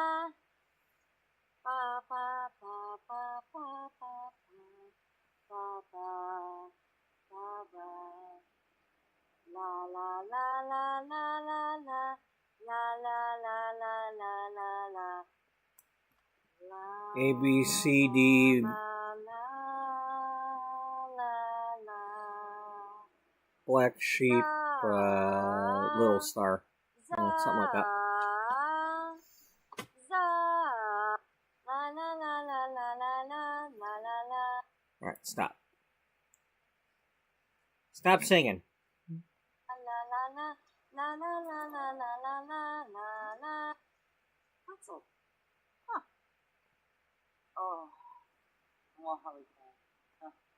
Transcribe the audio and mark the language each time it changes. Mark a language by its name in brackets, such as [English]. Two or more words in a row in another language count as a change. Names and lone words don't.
[English] Pa pa pa pa pa pa pa pa pa pa. La la la la la la la. La la la la la la la. La A, B, C, D. la la la la. Black sheep, little star. Za. Something like that. Za. La la la la la la la la la la. Alright, stop. Stop singing. La la la la la la la la la la la la. Pretzel. Huh. Oh. More hurricane. Huh.